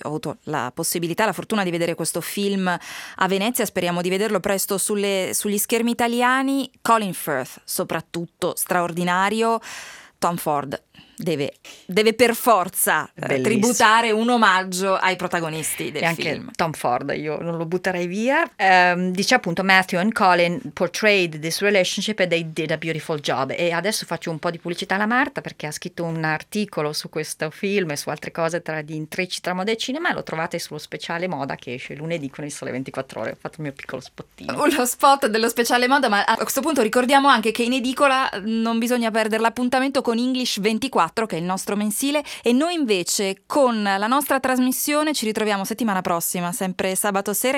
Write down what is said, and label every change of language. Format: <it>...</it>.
<it>Ho avuto la possibilità, la fortuna di vedere questo film a Venezia, speriamo di vederlo presto sugli schermi italiani. Colin Firth soprattutto straordinario. Tom Ford deve per forza tributare un omaggio ai protagonisti del film. E anche Tom Ford, io non lo butterei via. Dice appunto:</it> <en>Matthew and Colin portrayed this relationship and they did a beautiful job.</en> <it>E adesso faccio un po' di pubblicità alla Marta, perché ha scritto un articolo su questo film e su altre cose di intrecci tra moda e cinema, e lo trovate sullo speciale moda che esce lunedì con il Sole 24 Ore. Ho fatto il mio piccolo spottino. Uno spot dello speciale moda, ma a questo punto ricordiamo anche che in edicola non bisogna perdere l'appuntamento con English 24, che è il nostro mensile, e noi invece con la nostra trasmissione ci ritroviamo settimana prossima, sempre sabato sera.</it>